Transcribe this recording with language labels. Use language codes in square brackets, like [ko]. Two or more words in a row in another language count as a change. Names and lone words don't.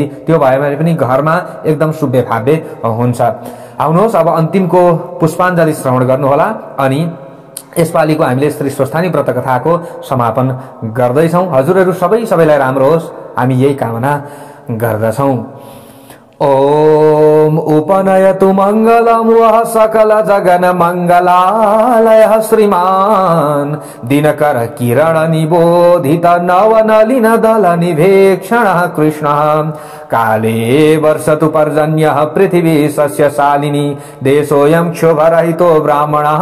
[ne] त्यो भयो भने पनि घरमा एकदम सुब्बे फाब्बे हुन्छ। आउनुहोस् अब अन्तिमको पुष्पाञ्जली श्रवण गर्नुहोला अनि यसपालिको हामीले श्री स्वस्थानी व्रत कथाको समापन गर्दैछौं। हजुरहरू सबैलाई राम्रो होस् हामी यही कामना गर्दछौं। [sa] ओम उपनयतु मंगलम वह सकल जगन मंगलालय श्रीमान दिनकर किरण निबोधित नवनलिन दल निभेक्षण कृष्ण काले वर्षतु पर्जन्य पृथिवी सस्यशालिनी देशोऽयं क्षोभरहितो ब्राह्मणाः